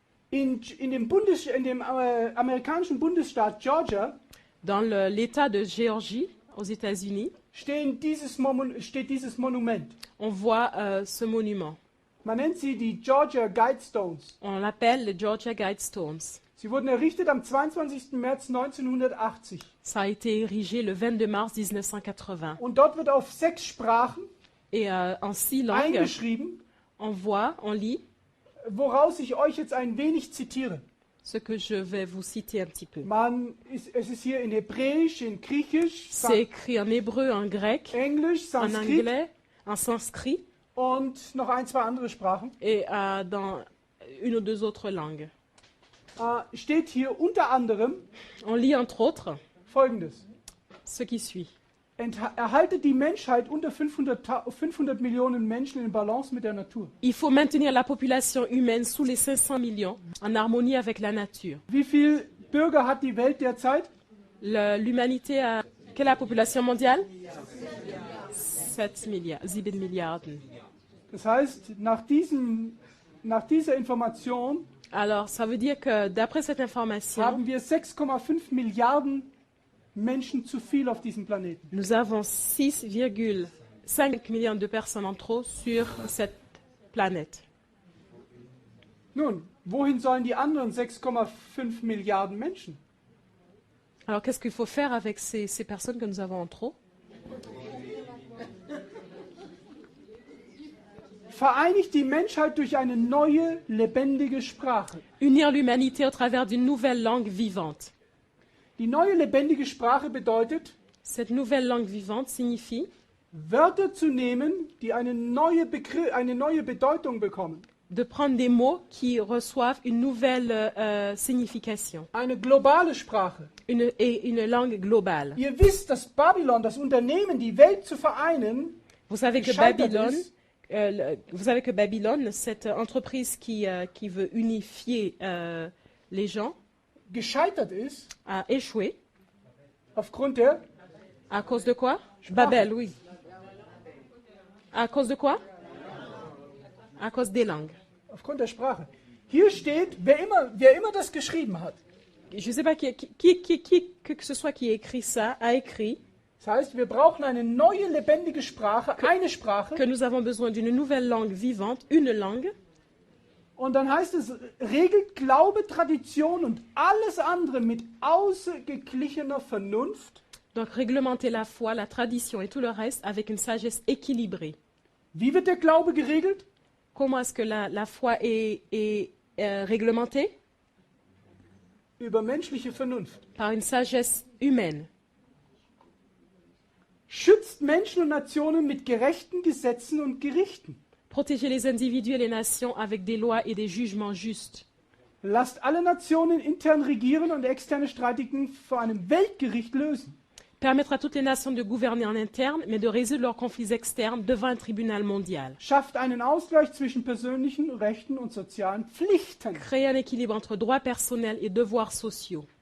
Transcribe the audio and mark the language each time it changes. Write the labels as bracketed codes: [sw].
[de] In dem amerikanischen Bundesstaat Georgia [fr] dans l'État de Géorgie, aux États-Unis, [de] steht dieses Monument. [fr] On voit ce monument. [de] Man nennt sie die Georgia Guidestones. [fr] On l'appelle les Georgia Guidestones. [de] Sie wurden errichtet am 22. März 1980. [fr] Ça a été érigé le 22 mars 1980. [de] Und dort wird auf 6 Sprachen [fr] Et en 6 langues, [de] eingeschrieben, [fr] on lit, [de] woraus ich euch jetzt ein wenig zitiere. [fr] Ce que je vais vous citer un petit peu. [de] Es ist hier in Hebräisch, in Griechisch, [fr] C'est écrit en hébreu, en grec, [de] Englisch, [fr] en [de] Sanskrit [fr] anglais, en sanskrit [de] und noch 1, 2 andere Sprachen. [fr] et dans une ou deux autres langues. [de] Steht hier unter anderem [fr] On lit entre autres [de] Folgendes. [fr] ce qui suit. [de] Erhaltet die Menschheit unter 500 Millionen Menschen in Balance mit der Natur. [fr] Il faut maintenir la population humaine sous les 500 millions, en harmonie avec la nature. [de] Wie viele Bürger hat die Welt derzeit? [fr] L'humanité a... Quelle est la population mondiale? 7 Milliarden. [de] Das heißt, nach dieser Information [fr] Alors, ça veut dire que d'après cette information, [de] haben wir 6,5 Milliarden Menschen zu viel auf diesem Planeten. [fr] Nous avons 6,5 millions de personnes en trop sur cette planète. [de] Nun, wohin sollen die anderen 6,5 Milliarden Menschen? [fr] Alors qu'est-ce qu'il faut faire avec ces personnes que nous avons en trop? [de] Vereinigt die Menschheit durch eine neue, lebendige Sprache. [fr] Unir l'humanité au travers d'une nouvelle langue vivante. [de] Die neue, lebendige Sprache bedeutet, [fr] Cette nouvelle langue vivante signifie [de] Wörter zu nehmen, die eine neue Bedeutung bekommen. [fr] de prendre des mots qui reçoivent une nouvelle signification, [de] Eine globale Sprache. [fr] une langue globale. [de] Ihr wisst, dass Babylon, das Unternehmen, die Welt zu vereinen, [fr] Vous savez que [de] gescheitert [fr] Babylone, [de] ist, [fr] vous savez que Babylone, cette entreprise qui veut unifier les gens, [de] gescheitert ist [fr] a échoué. [de] aufgrund der [fr] À cause de quoi? [de] Sprache. [fr] Babel, oui. À cause de quoi? À cause des langues. [de] Aufgrund der Sprache. Hier steht, wer immer das geschrieben hat. [fr] Je ne sais pas que ce soit qui écrit ça, a écrit [de] Das heißt, wir brauchen eine neue, lebendige Sprache, eine Sprache. [fr] que nous avons besoin d'une nouvelle langue vivante, une langue. [de] Und dann heißt es, regelt Glaube, Tradition und alles andere mit ausgeglichener Vernunft. [fr] Donc réglementer la foi, la tradition et tout le reste avec une sagesse équilibrée. [de] Wie wird der Glaube geregelt? [fr] Comment est-ce que la foi est réglementée? [de] Über menschliche Vernunft. [fr] Par une sagesse humaine. [de] Schützt Menschen und Nationen mit gerechten Gesetzen und Gerichten. [fr] Protéger les individus et les nations avec des lois et des jugements justes. [de] Lasst alle Nationen intern regieren und externe Streitigen vor einem Weltgericht lösen. [fr] Permettre à toutes les nations de gouverner en interne, mais de résoudre leurs conflits externes devant un tribunal mondial. [de] Schafft einen Ausgleich zwischen persönlichen Rechten und sozialen Pflichten. [fr] Créer un équilibre entre droits personnels et devoirs sociaux.